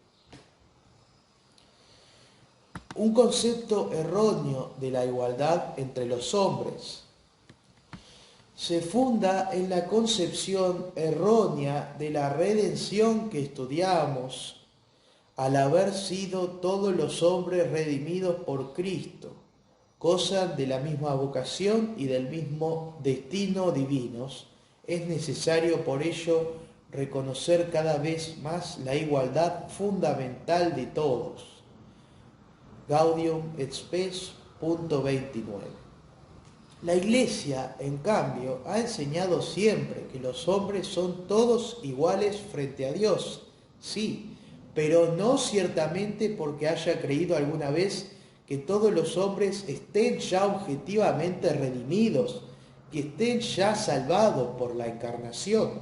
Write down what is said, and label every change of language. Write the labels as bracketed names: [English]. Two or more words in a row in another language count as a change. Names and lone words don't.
[Spanish] Un concepto erróneo de la igualdad entre los hombres se funda en la concepción errónea de la redención que estudiamos, al haber sido todos los hombres redimidos por Cristo, gozan de la misma vocación y del mismo destino divinos. Es necesario por ello reconocer cada vez más la igualdad fundamental de todos. Gaudium et Spes, punto 29. La Iglesia, en cambio, ha enseñado siempre que los hombres son todos iguales frente a Dios, sí, pero no ciertamente porque haya creído alguna vez que todos los hombres estén ya objetivamente redimidos, que estén ya salvados por la encarnación.